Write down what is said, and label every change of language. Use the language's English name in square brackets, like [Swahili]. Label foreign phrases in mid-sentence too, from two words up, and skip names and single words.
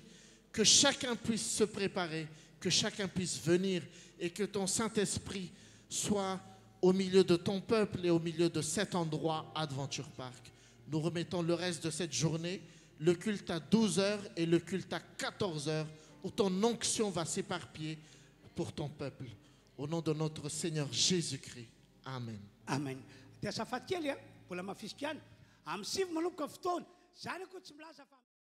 [French] Que chacun puisse se préparer, que chacun puisse venir et que ton Saint-Esprit soit au milieu de ton peuple et au milieu de cet endroit Adventure Park. Nous remettons le reste de cette journée, le culte à 12 heures et le culte à 14 heures, où ton onction va s'éparpiller pour ton peuple. Au nom de notre Seigneur Jésus-Christ. Amen. Amen. [Malagasy] Dia azafady kely mbola mafisika any. Amin'ny sivy manomboka fotoana. Zany koa tsy milaza fa